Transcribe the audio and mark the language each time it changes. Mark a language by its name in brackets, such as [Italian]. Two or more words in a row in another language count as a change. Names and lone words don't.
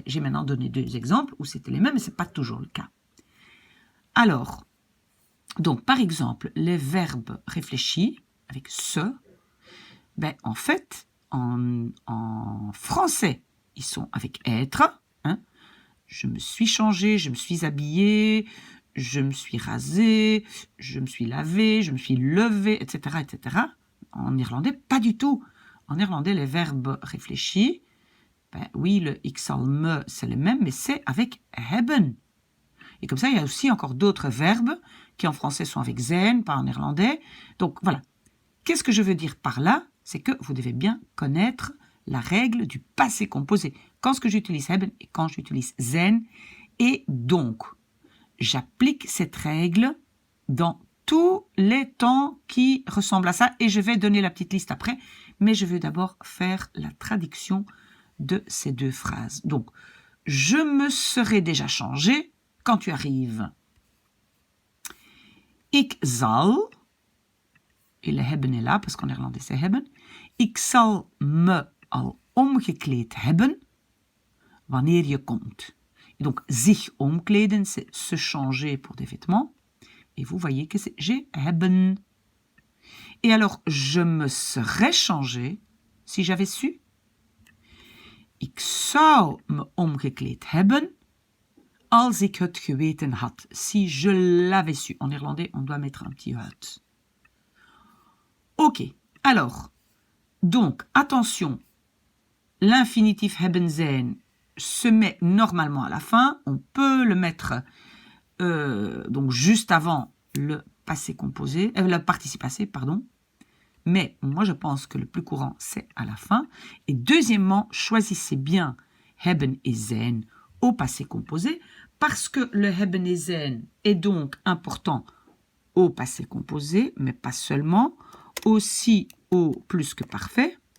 [French] J'ai maintenant donné deux exemples où c'était les mêmes, mais ce n'est pas toujours le cas. Alors, donc, par exemple, les verbes réfléchis, avec ce, ben, en fait, en français, ils sont avec être. Hein. Je me suis changé, je me suis habillé, je me suis rasé, je me suis lavé, je me suis levé, etc., etc. En néerlandais, pas du tout. En néerlandais, les verbes réfléchis, ben oui, le [Dutch] ik zal me, [French] c'est le même, mais c'est avec hebben. Et comme ça, il y a aussi encore d'autres verbes qui en français sont avec zijn, pas en néerlandais. Donc voilà. Qu'est-ce que je veux dire par là? C'est que vous devez bien connaître la règle du passé composé. Quand est-ce que j'utilise hebben et quand j'utilise zijn. Et donc, j'applique cette règle dans tous les temps qui ressemblent à ça. Et je vais donner la petite liste après. Mais je veux d'abord faire la traduction de ces deux phrases. Donc, je me serais déjà changé quand tu arrives. [Dutch] Ik zal, [French] et le hebben est là, parce qu'en néerlandais c'est hebben. [Dutch] Ik zal me al omgekleed hebben wanneer je komt. [French] Et donc, [Dutch] zich omkleden, [French] c'est se changer pour des vêtements. Et vous voyez que c'est j'ai hebben. Et alors, je me serais changé si j'avais su. [Dutch] Ik zou me omgekleed hebben als ik het geweten had. [French] Si je l'avais su. En néerlandais, on doit mettre un petit had. Ok, alors, donc, attention, l'infinitif [Dutch] hebben zijn [French] se met normalement à la fin. On peut le mettre donc juste avant le passé composé, le participe passé, pardon. Mais moi, je pense que le plus courant, c'est à la fin. Et deuxièmement, choisissez bien hebben et zijn au passé composé, parce que le hebben et zijn est donc important au passé composé, mais pas seulement, aussi au plus que parfait,